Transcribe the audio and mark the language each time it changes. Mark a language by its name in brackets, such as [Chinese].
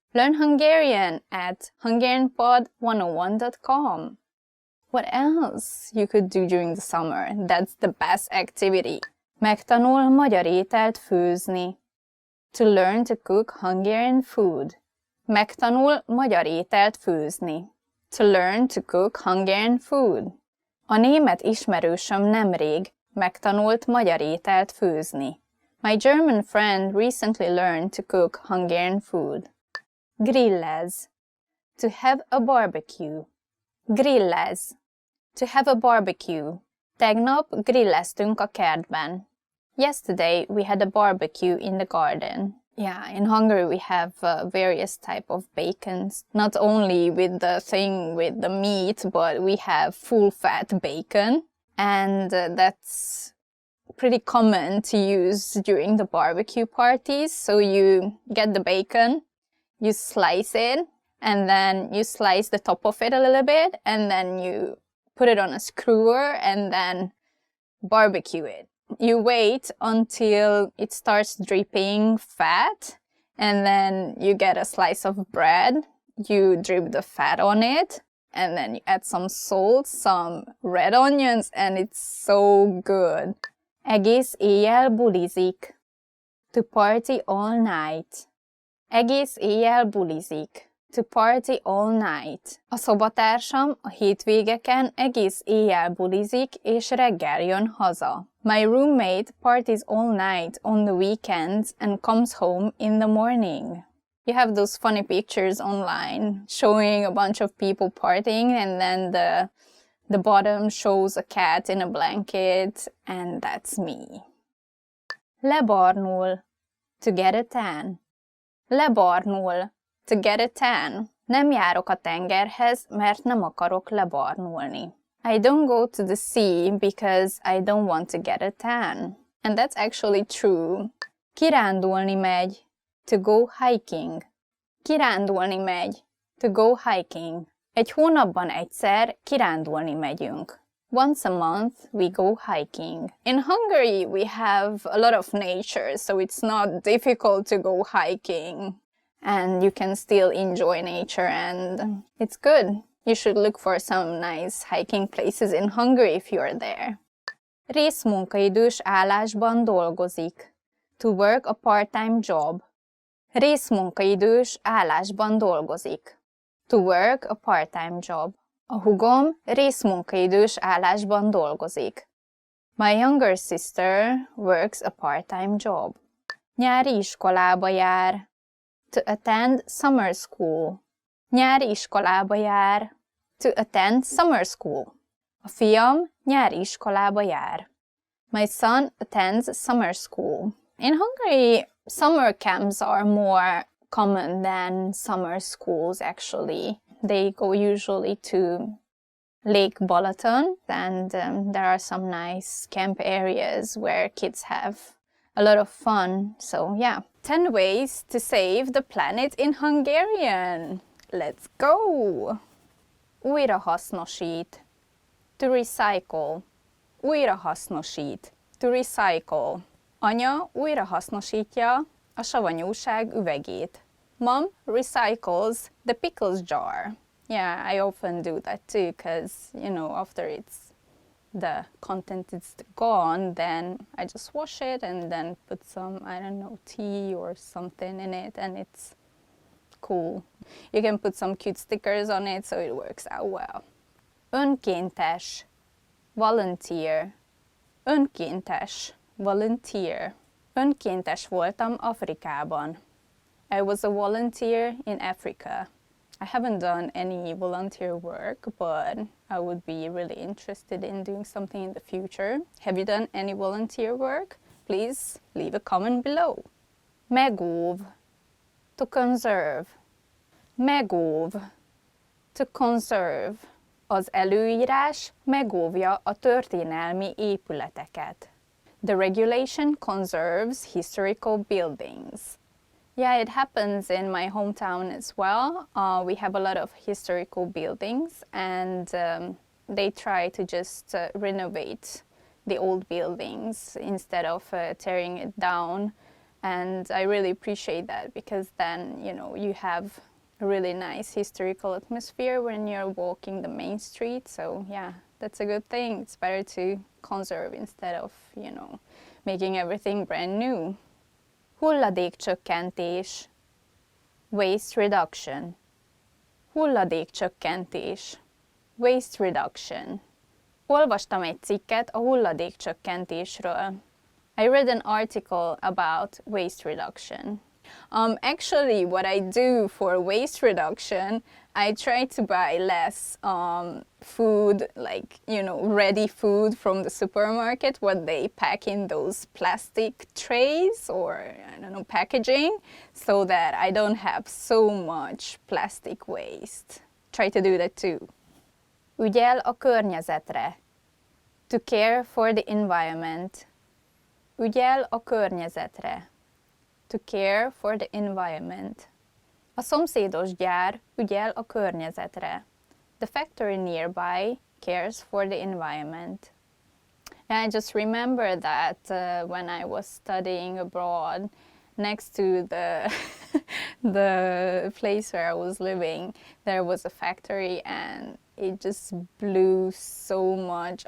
[English] Learn Hungarian at hungarianpod101.com. What else you could do during the summer? That's the best activity. [Hungarian] Megtanul magyar ételt főzni. [English] To learn to cook Hungarian food. [Hungarian] Megtanul magyar ételt főzni. [English] To learn to cook Hungarian food. [Hungarian] A német ismerősöm nemrég megtanult magyar ételt főzni. [English] My German friend recently learned to cook Hungarian food. [Hungarian] Grillez. [English] To have a barbecue. Grillez. To have a barbecue. [Hungarian] Tegnap grilleztünk a kertben. [English] Yesterday we had a barbecue in the garden. Yeah, in Hungary we have various type of bacons. Not only with the thing with the meat, but we have full-fat bacon. And that's pretty common to use during the barbecue parties. So you get the bacon, you slice it, and then you slice the top of it a little bit, and then you put it on a skewer and then barbecue it. You wait until it starts dripping fat, and then you get a slice of bread, you drip the fat on it, and then you add some salt, some red onions, and it's so good. [Hungarian] Egész éjjel bulizik. [English] To party all night. [Hungarian] Egész éjjel bulizik. [English] To party all night. [Hungarian] A szobatársam a hétvégeken egész éjjel bulizik, és reggel jön haza. [English] My roommate parties all night on the weekends and comes home in the morning. You have those funny pictures online showing a bunch of people partying, and then the bottom shows a cat in a blanket, and that's me. [Hungarian] Lebarnul. [English] To get a tan. Lebarnul. To get a tan. [Hungarian] Nem járok a tengerhez, mert nem akarok lebarnulni. [English] I don't go to the sea because I don't want to get a tan. And that's actually true. [Hungarian] Kirándulni megy. [English] To go hiking. [Hungarian] Kirándulni megy. [English] To go hiking. [Hungarian] Egy hónapban egyszer kirándulni megyünk. [English] Once a month we go hiking. In Hungary we have a lot of nature, so it's not difficult to go hiking. And you can still enjoy nature, and it's good. You should look for some nice hiking places in Hungary if you're there. [Hungarian] Részmunkaidős állásban dolgozik. [English] To work a part-time job. [Hungarian] Részmunkaidős állásban dolgozik. [English] To work a part-time job. [Hungarian] A húgom részmunkaidős állásban dolgozik. [English] My younger sister works a part-time job. [Hungarian] Nyári iskolába jár. [English] To attend summer school. [Hungarian] Nyári iskolába jár. [English] To attend summer school. [Hungarian] A fiam nyári iskolába jár. [English] My son attends summer school. In Hungary, summer camps are more common than summer schools, actually. They go usually to Lake Balaton, and there are some nice camp areas where kids have a lot of fun. So yeah, 10 ways to save the planet in Hungarian. Let's go! [Hungarian] Újrahasznosít. [English] To recycle. [Hungarian] Újrahasznosít. [English] To recycle. [Hungarian] Anya újrahasznosítja a savanyúság üvegét. [English] Mom recycles the pickles jar. Yeah, I often do that too, because, you know, after the content is gone, then I just wash it and then put some, I don't know, tea or something in it, and it's cool. You can put some cute stickers on it, so it works out well. [Hungarian] Önkéntes. [English] Volunteer. Önkéntes. Volunteer. [Hungarian] Önkéntes voltam Afrikában. [English] I was a volunteer in Africa. I haven't done any volunteer work, but I would be really interested in doing something in the future. Have you done any volunteer work? Please leave a comment below. [Hungarian] Megóv. [English] To conserve. Megóv. To conserve. [Hungarian] Az előírás megóvja a történelmi épületeket. [English] The regulation conserves historical buildings. Yeah, it happens in my hometown as well. We have a lot of historical buildings, and they try to just renovate the old buildings instead of tearing it down. And I really appreciate that, because then, you know, you have a really nice historical atmosphere when you're walking the main street. So yeah, that's a good thing. It's better to conserve instead of, you know, making everything brand new. [Hungarian] Hulladékcsökkentés. [English] Waste reduction. [Hungarian] Hulladékcsökkentés. [English] Waste reduction. [Hungarian] Olvastam egy cikket a hulladékcsökkentésről. [English] I read an article about waste reduction. Actually, what I do for waste reduction, I try to buy less food, like, you know, ready food from the supermarket, what they pack in those plastic trays or, I don't know, packaging, so that I don't have so much plastic waste. Try to do that too. [Hungarian] Ügyel a környezetre. [English] To care for the environment. [Hungarian] Ügyel a környezetre. [English] To care for the environment. [Hungarian] A szomszédos gyár ügyel a környezetre. [English] The factory nearby cares for the environment. And I just remember that when I was studying abroad, next to the the place where I was living, there was a factory, and it just blew so much.